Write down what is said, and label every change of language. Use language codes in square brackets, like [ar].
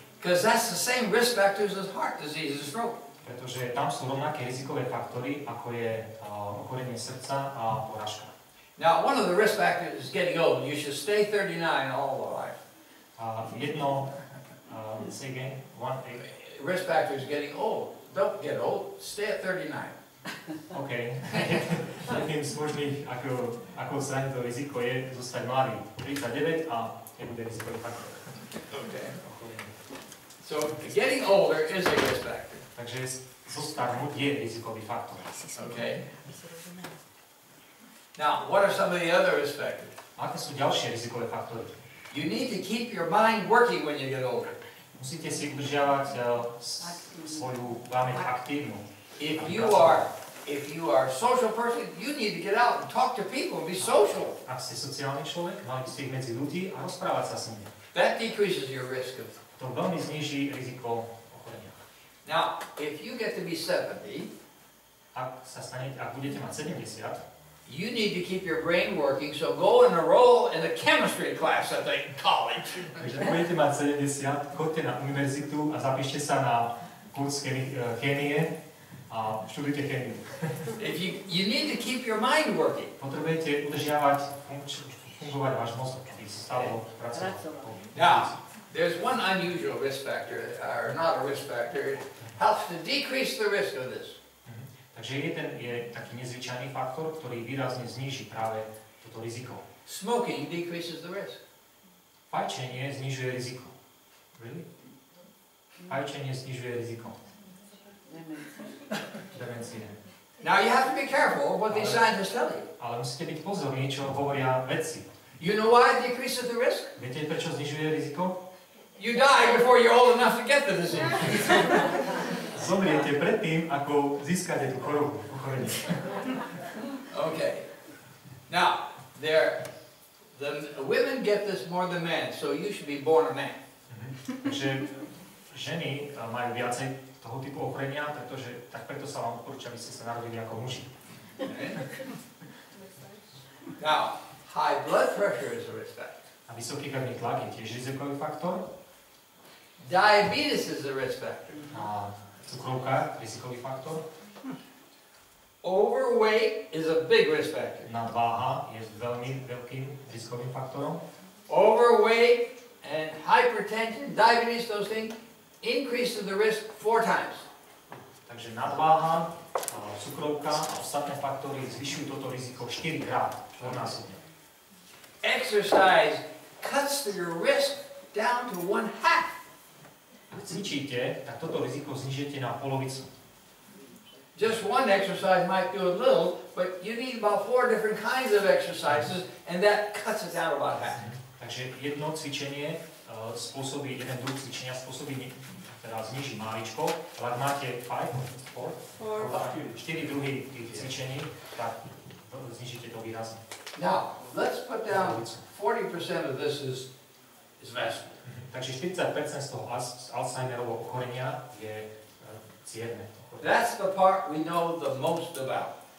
[en] Because that's the same risk factors as heart disease and stroke. [sk] Pretože tam sú rovnaké rizikové faktory, ako je ochorenie srdca a porážka. [en] Now, one of the risk factors is getting old. You should stay 39 all the life. Say again, risk factor is getting old. Don't get old. Stay at 39. OK. [sk] Jedným z možných, ako odstrániť to riziko, je zostať mladý. 39 a nebude rizikový faktor. [en] Okay. So, getting older is a risk factor. [sk] Takže zostarnúť je rizikový faktor. [en] Okay. Now, what are some of the other risk factors? [sk] Aké sú ďalšie rizikové faktory? [en] You need to keep your mind working when you get older. [sk] Musíte si udržiavať svoju pamäť aktívnu. [en] If you are a social person, you need to get out and talk to people and be social. [sk] Ak ste sociálny človek, mali by ste ich medzi ľudí a rozprávať sa s nimi. [en] That decreases your risk of. [sk] To veľmi zníži riziko ochorenia. [en] Now, if you get to be 70, [sk] ak budete mať 70, [en] you need to keep your brain working, so go and enroll in a chemistry class at the college. [sk] Takže ak budete mať 70, choďte na univerzitu a zapíšte sa na kurz chémie a študujte chémiu. [en] You need to keep your mind working. [sk] Potrebujete udržiavať, fungovať váš mozog, aby stále pracoval. [en] Now, there's one unusual risk factor, or not a risk factor. It helps to decrease the risk of this. [sk] Takže je taký nezvyčajný faktor, ktorý výrazne zníži práve toto riziko. [en] Smoking decreases the risk. [sk] Fajčenie znižuje riziko. [en] Really? [sk] Fajčenie znižuje riziko. Demencie. [en] Now you have to be careful of what these scientists tell you. [sk] Ale musíte byť pozorní, čo hovoria vedci. [en] You know why it decreases the risk? [sk] Viete, prečo znižuje riziko? [en] You die before you're old enough to get the disease. [sk] Zomriete predtým, ako získate tú chorobu, ochorenie. [en] Okay. Now, the women get this more than men, so you should be born a man. [sk] Takže ženy majú viacej toho typu ochorenia, preto sa vám odporúča, aby ste sa narodili ako muži. [en] Now, high blood pressure is a risk factor. [sk] A vysoký krvný tlak je tiež rizikový faktor. [en] Diabetes is a risk factor. [sk] A cukrovka, rizikový faktor. [en] Overweight is a big risk factor. [sk] Nadváha je veľmi veľkým rizikovým faktorom. [en] Overweight and hypertension, diabetes, those things, increases the risk 4 times. [sk] Takže nadváha, cukrovka a ostatné faktory zvyšujú toto riziko 4 krát, 4-násobne. [en] Exercise cuts your risk down to 1/2. [sk] Ak cvičíte, tak toto riziko znižíte na polovicu. [en] Just one exercise might do a little, but you need about 4 different kinds of exercises, and that cuts it down about half. [sk] Takže jedno cvičenie spôsobí, jeden druh cvičenia spôsobí, teda zniží máličko, ale ak máte 4 druhy tých cvičení, tak znižíte to výrazne. [en] Now, let's put down 40% of this is vascular. [sk] Takže 40% z toho Alzheimerovho ochorenia je cievne. [en] That's the part we know the most about.